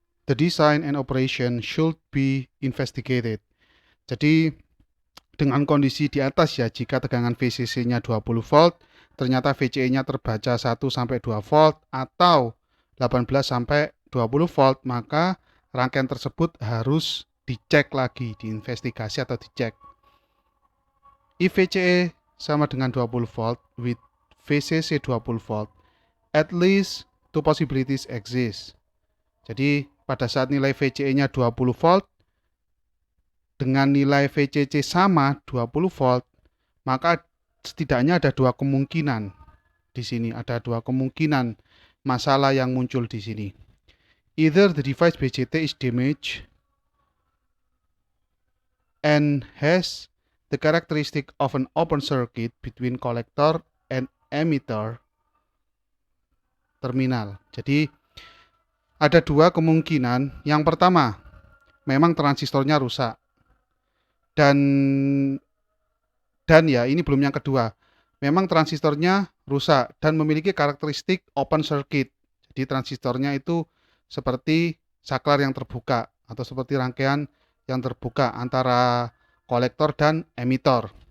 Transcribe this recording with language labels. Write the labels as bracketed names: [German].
[English] The design and operation should be investigated. [Indonesian] Jadi dengan kondisi di atas ya, jika tegangan VCC-nya 20 volt, ternyata VCE-nya terbaca 1 sampai 2 volt atau 18 sampai 20 volt, maka rangkaian tersebut harus dicek lagi, diinvestigasi atau dicek. [English] If VCE [Indonesian] sama dengan [English] 20 volt with VCC 20 volt, at least two possibilities exist. [Indonesian] Jadi pada saat nilai VCE-nya 20 volt dengan nilai VCC sama 20 volt, maka setidaknya ada dua kemungkinan di sini. Ada dua kemungkinan masalah yang muncul di sini. [English] Either the device BJT is damaged and has the characteristic of an open circuit between collector and emitter terminal. [Indonesian] Jadi ada dua kemungkinan. Yang pertama, memang transistornya rusak. Dan ya, ini belum yang kedua. Memang transistornya rusak dan memiliki karakteristik open circuit. Jadi transistornya itu seperti saklar yang terbuka atau seperti rangkaian yang terbuka antara kolektor dan emitor.